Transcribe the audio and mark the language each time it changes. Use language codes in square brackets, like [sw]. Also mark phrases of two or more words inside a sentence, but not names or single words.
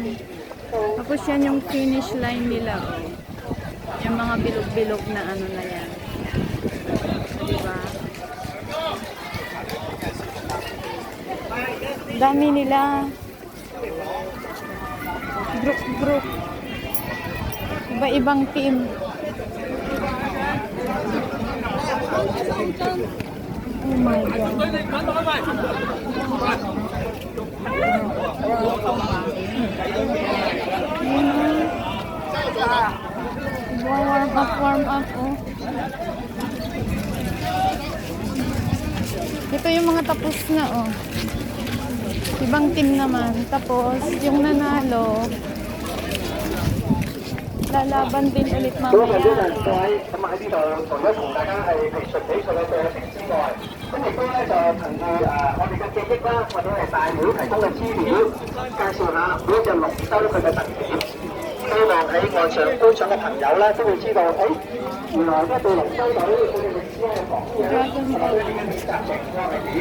[tl] Tapos yan yung finish line nila. Yung mga bilog-bilog na ano na yan. Diba? Dami nila. Group. Iba-ibang team. [en] Oh my God. Warm up, oh. [tl] Ito yung mga tapos na, oh. Ibang team naman. Tapos, yung nanalo, lalaban din ulit mamaya. [yue] 咁喺呢度除咗同大家係純比賽嘅對決之外，咁亦都咧就憑住我哋嘅記憶啦，或者係大會提供嘅資料，介紹下每一隻龍舟佢嘅特點。希望喺岸上觀賞嘅朋友咧都會知道，原來一隊龍舟隊佢哋歷史係講嘅，同埋佢哋嘅比賽情況係點。